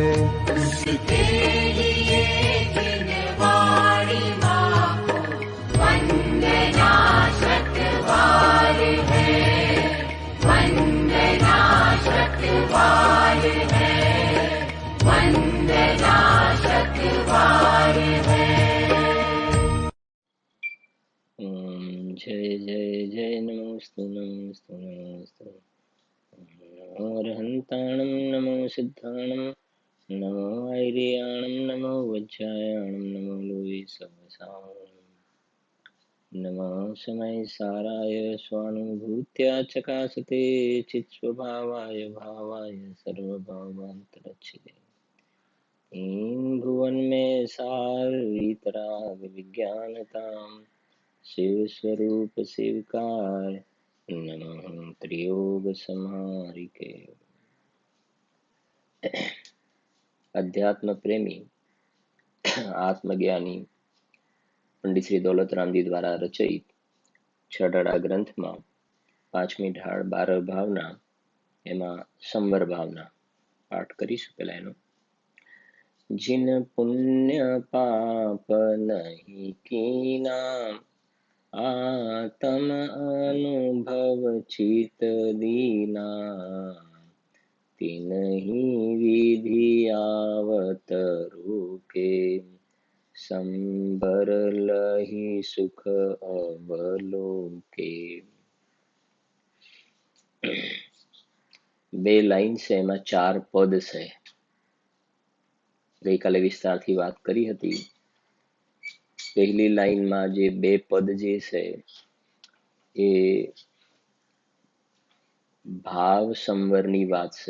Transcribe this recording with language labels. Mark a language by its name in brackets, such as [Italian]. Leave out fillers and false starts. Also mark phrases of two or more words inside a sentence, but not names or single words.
[Hindi] उसके लिए जिन वाणी माँ को वंदना शत बार है, वंदना शत बार है, वंदना शत बार है। जय जय जय नमोस्तु नमोस्तु नमोस्तु। [Prakrit languages] नमो अरहन्ताणं नमो सिद्धाणं, नमो ऐर्याणं नमो वज्रायाणं, नमो लोये सहसाणं, [Sanskrit] नमः समय साराय स्वानुभूत्या चकासते चित्स्वभावाय भावाय सर्वभावान्तरच्छिदे। [Hindi] तीन भुवन में सार वीतराग विज्ञानताम, शिव स्वरूप शिवकार, नमः त्रियोग समारिके। [Gujarati] अध्यात्म प्रेमी आत्मज्ञानी પંડિત શ્રી દૌલતરામજી દ્વારા રચિત છઠડા ગ્રંથમાં પાંચમી ઢાળ 12 ભાવના, એમાં સંવર ભાવના પાઠ કરીશું. પહેલા એનો [Hindi] जिन पुण्य पाप नहीं कीना, आत्म अनुभव चित दीना, तिन्हि विधि आवत रोके, संबर लहि सुख अवलोके। [Gujarati] બે લાઈન છે, એમાં 4 પદ છે. ગઈકાલે વિસ્તારથી વાત કરી હતી. પહેલી લાઈનમાં જે 2 પદ જે છે એ ભાવ સંવરની વાત છે.